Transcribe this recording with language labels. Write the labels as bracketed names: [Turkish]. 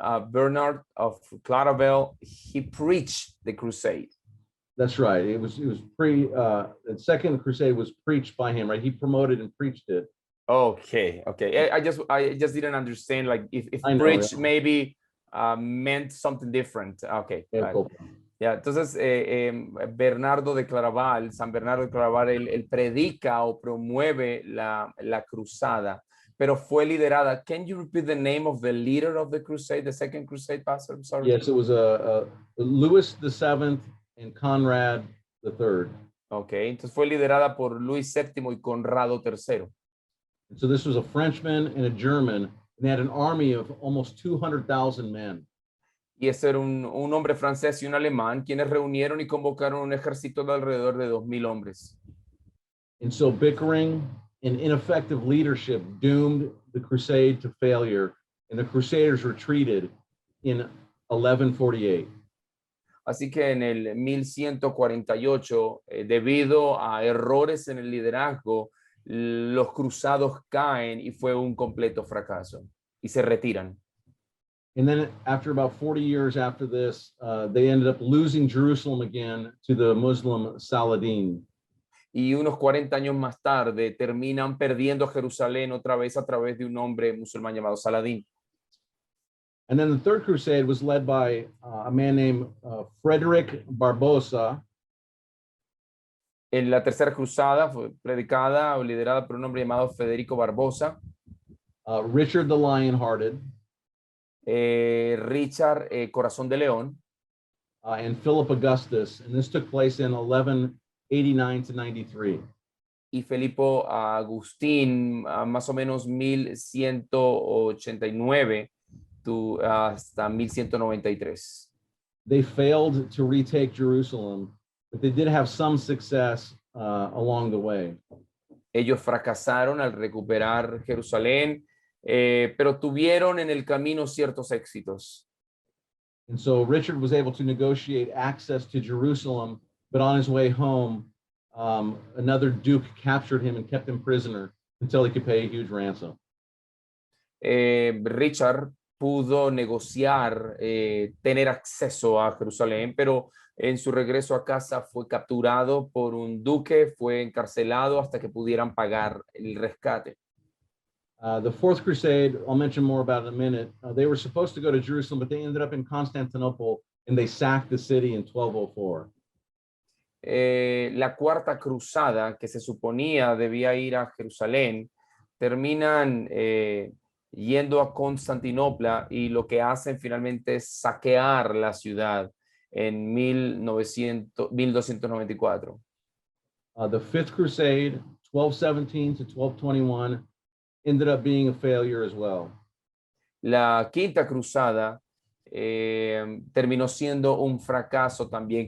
[English] Bernard of Claraval, he preached the crusade. That's right. It was the Second Crusade was preached by him, right? He promoted and preached it. Okay. I just didn't understand, like, if I know, preach yeah. maybe meant something different. Okay. Yeah, cool. [Spanish] Ya, entonces Bernardo de Claraval, San Bernardo de Claraval, él predica o promueve la cruzada, pero fue liderada. [English] Can you repeat the name of the leader of the crusade, the Second Crusade, Pastor? I'm sorry. Yes, it was Louis VII and Conrad III. [Spanish] Okay, entonces fue liderada por Luis VII y Conrado III. [English] And so this was a Frenchman and a German, and they had an army of almost 200,000 men. [Spanish] Y ese era un hombre francés y un alemán, quienes reunieron y convocaron un ejército de alrededor de 2,000 hombres. [English] And so bickering and ineffective leadership doomed the crusade to failure, and the Crusaders retreated in 1148. [Spanish] Así que en el 1148, debido a errores en el liderazgo, los cruzados caen y fue un completo fracaso y se retiran. [English] And then after about 40 years after this, they ended up losing Jerusalem again to the Muslim Saladin. [Spanish] Y unos 40 años más tarde terminan perdiendo Jerusalén otra vez a través de un hombre musulmán llamado Saladín. [English] And then the Third Crusade was led by a man named Frederick Barbosa. [Spanish] En la tercera cruzada fue predicada o liderada por un hombre llamado Federico Barbosa. [English] Richard the Lionhearted. [Spanish] Richard Corazón de León. [English] And Philip Augustus. And this took place in 1189 to 93. [Spanish] Y Felipo Agustín, más o menos 1189 hasta 1193. [English] They failed to retake Jerusalem, but they did have some success along the way. [Spanish] Ellos fracasaron al recuperar Jerusalén, pero tuvieron en el camino ciertos éxitos. [English] And so Richard was able to negotiate access to Jerusalem, but on his way home, another duke captured him and kept him prisoner until he could pay a huge ransom. [Spanish] Richard pudo negociar, tener acceso a Jerusalén, pero en su regreso a casa fue capturado por un duque, fue encarcelado hasta que pudieran pagar el rescate. [English] The Fourth Crusade, I'll mention more about in a minute. They were supposed to go to Jerusalem, but they ended up in Constantinople and they sacked the city in 1204. [Spanish] La cuarta cruzada, que se suponía debía ir a Jerusalén, terminan yendo a Constantinopla y lo que hacen finalmente es saquear la ciudad en 1294. [English] The Fifth Crusade, 1217 to 1221, ended up being a failure as well. [Spanish] La quinta cruzada terminó siendo un fracaso también.